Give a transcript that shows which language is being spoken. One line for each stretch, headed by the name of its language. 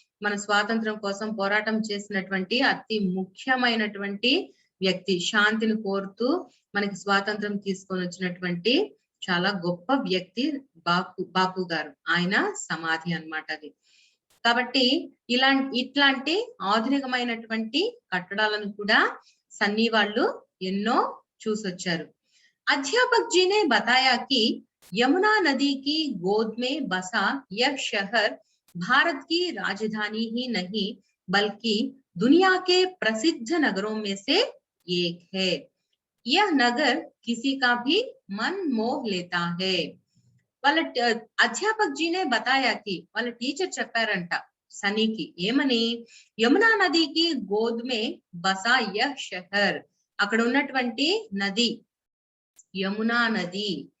Telugu: మన స్వాతంత్రం కోసం పోరాటం చేసినటువంటి అతి ముఖ్యమైనటువంటి వ్యక్తి, శాంతిని కోరుతూ మనకి స్వాతంత్రం తీసుకొని వచ్చినటువంటి చాలా గొప్ప వ్యక్తి బాపు గారు. ఆయన సమాధి అన్నమాట అది. కాబట్టి ఇట్లాంటి ఆధునికమైనటువంటి కట్టడాలను కూడా సన్నీ వాళ్ళు ఎన్నో చూసొచ్చారు.
Hindi: अध्यापक जी ने बताया कि यमुना नदी की गोद में बसा यह शहर भारत की राजधानी ही नहीं बल्कि दुनिया के प्रसिद्ध नगरों में से एक है। यह नगर किसी का भी मन मोह लेता है।
Telugu: వాళ్ళ
Hindi: అధ్యాపక్ జీనే బతాయాకి,
Telugu: వాళ్ళ టీచర్ చెప్పారంట సనీకి ఏమని?
Hindi: యమునా నదికి గోద్ మే బసా యహ్ షహర్.
Telugu: అక్కడ ఉన్నటువంటి నది యమునా నది,